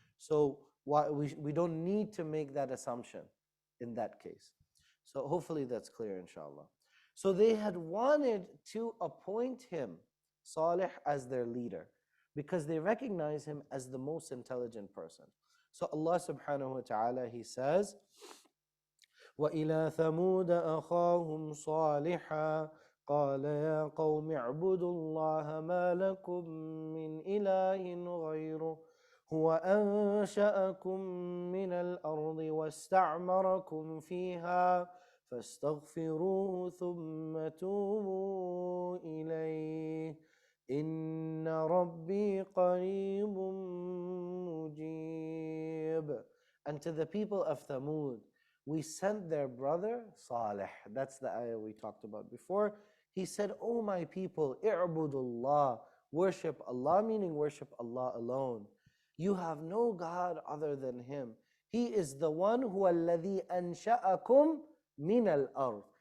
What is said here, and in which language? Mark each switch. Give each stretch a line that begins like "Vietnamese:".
English: So we don't need to make that assumption in that case. So hopefully that's clear, inshallah. So they had wanted to appoint him, Saleh, as their leader, because they recognize him as the most intelligent person. So Allah subhanahu wa ta'ala, He says,
Arabic: وَإِلَى ثَمُودَ أَخَاهُمْ صَالِحًا قَالَ يَا قَوْمِ اعْبُدُوا اللَّهَ مَا لَكُمْ مِنْ إِلَٰهٍ غَيْرُهُ هُوَ أَنشَأَكُم مِّنَ الْأَرْضِ وَاسْتَعْمَرَكُمْ فِيهَا فَاسْتَغْفِرُوهُ ثُمَّ تُوبُوا إِلَيْهِ إِنَّ رَبِّي قَرِيبٌ مُجِيبٌ.
English: And to the people of Thamud, we sent their brother Saleh. That's the ayah we talked about before. He said, "O my people, i'budullah, worship Allah," meaning worship Allah alone. You have no God other than Him. He is the one
Arabic: huwa alladhi ansha'akum min al-ard.